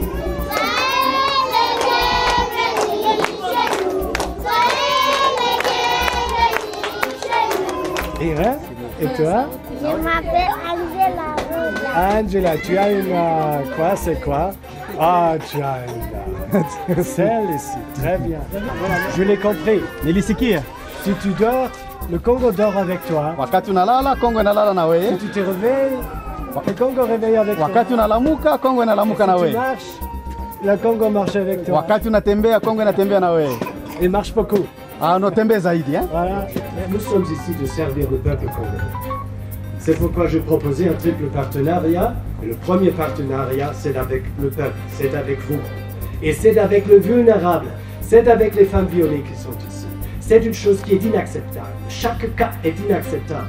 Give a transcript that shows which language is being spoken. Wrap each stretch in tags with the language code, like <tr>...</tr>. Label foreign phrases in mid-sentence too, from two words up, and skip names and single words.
<fr>Et toi? Je m'appelle Angela. Angela, tu as une... quoi? C'est quoi? Ah, tu as une... celle ici, très bien. Je l'ai compris. Si tu dors, le Congo dort avec toi.</fr> <sw>Wakati unalala, Kongo inalala na wewe.</sw> <fr>Si tu te réveilles, le Congo réveille avec toi.</fr> <sw>Wakati unalamuka, Kongo inalamuka na</sw> <fr>Si tu</fr> <sw>wewe.</sw> <fr>marches, le Congo marche avec toi.</fr> <sw>Wakati unatembea, Kongo inatembea na wewe.</sw> <fr>Il marche beaucoup.</fr> <sw>Ah, unatembea zaidi,</sw> <fr>hein? Voilà. Nous sommes ici de servir le peuple congolais. C'est pourquoi j'ai proposé un triple partenariat. Et le premier partenariat, c'est avec le peuple, c'est avec vous. Et c'est avec le vulnérable, c'est avec les femmes violées qui sont ici. C'est une chose qui est inacceptable. Chaque cas est inacceptable.</fr>